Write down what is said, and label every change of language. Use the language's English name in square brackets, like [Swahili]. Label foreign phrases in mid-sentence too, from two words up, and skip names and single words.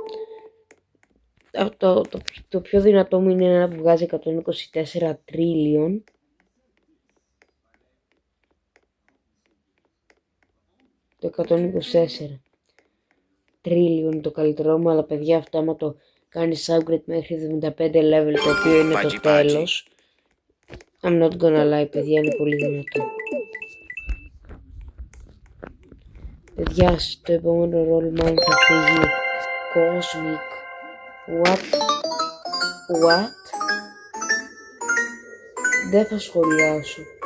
[Greek] Το πιο δυνατό μου είναι ένα που βγάζει 124 trillion. Το 124 trillion το καλύτερό μου, αλλά παιδιά αυτό άμα το κάνεις upgrade μέχρι 75 level, το οποίο είναι το τέλος. [English] I'm not gonna lie, [Greek] παιδιά, είναι πολύ δυνατό. Παιδιά, στο επόμενο ρόλο μάλλον θα φύγει Cosmic. What? Δεν θα σχολιάσω.